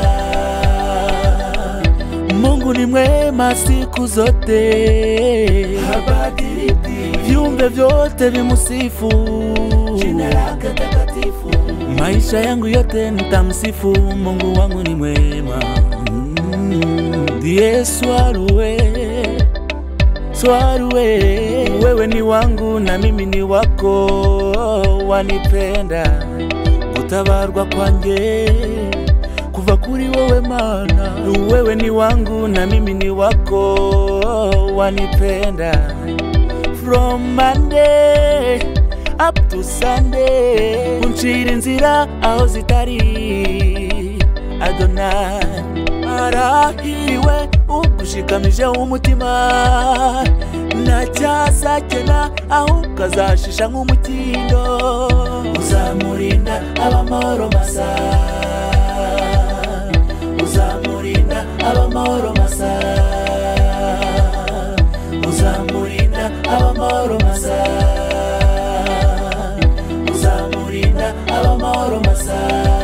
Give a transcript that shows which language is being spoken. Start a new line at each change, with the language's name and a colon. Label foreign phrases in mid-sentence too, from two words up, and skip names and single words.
Swahili: Mungu ni mwema siku zote, habadiliki, viumbe vyote vimusifu jina lake takatifu. Maisha yangu yote nitamsifu, Mungu wangu ni mwema. Yesu aruwe, swaruwe, wewe ni wangu na mimi ni wako, wanipenda
Kinyarwanda: kutabarwa kwanjye kuva kuri wowe Mana.
Swahili: Wewe ni wangu na mimi ni wako, wanipenda
English: from Monday up to Sunday,
Kinyarwanda: unshira inzira aho zitari Adonai. Arahiriwe ugushikamije umutima, ntacyazakena ahubwo azashisha nk'umukindo, uzamurinda ab'amahoro masa, uzamurinda ab'amahoro masa, uzamurinda ab'amahoro masa, uzamurinda ab'amahoro masa.